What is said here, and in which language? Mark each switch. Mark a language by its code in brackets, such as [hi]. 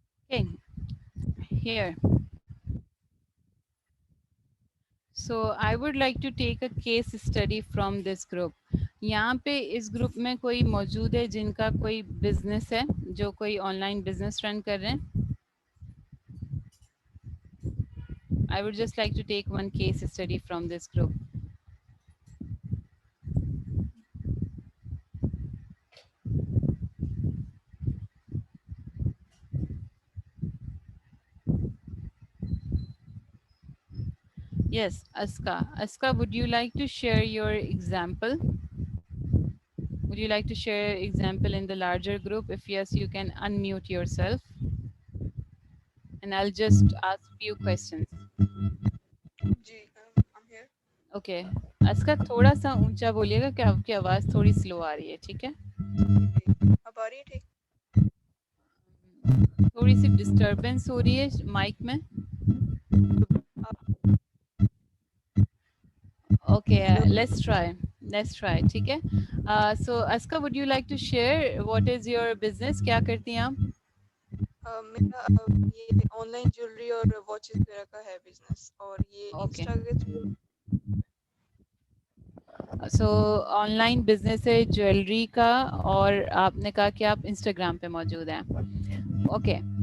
[en] Okay, here. So I would like to take a case study from this group. [ur] یہاں پہ اس group میں کوئی موجود ہے جن کا کوئی بزنس ہے, جو کوئی آن لائن بزنس رن کر رہے ہیں؟ [en] I would just like to take one case study from this group. Yes, Aska. Aska, would you like to share your example? Would you like to share your example in the larger group? If yes, you can unmute yourself. And I'll just ask few questions. جی I'm here. Okay. [ur] Aska, تھوڑا سا اونچا بولیے گا کہ آپ کی آواز تھوڑی سلو آ رہی ہے, ٹھیک ہے؟ جی اب آ رہی ہے ٹھیک؟ تھوڑی سی ڈسٹربینس ہو رہی ہے مائک میں. [en] Okay, let's try, [ur] ٹھیک ہے. [en] So Aska, would you like to share what is your business? [ur] کیا کرتی ہیں آپ؟ میرا یہ آن لائن جیولری اور واچز وغیرہ کا ہے بزنس, اور یہ [en] Okay. [ur] انسٹا کے through. So on line business ہے جویلری کا, اور آپ نے کہا کہ آپ انسٹاگرام پہ موجود ہیں. اوکے,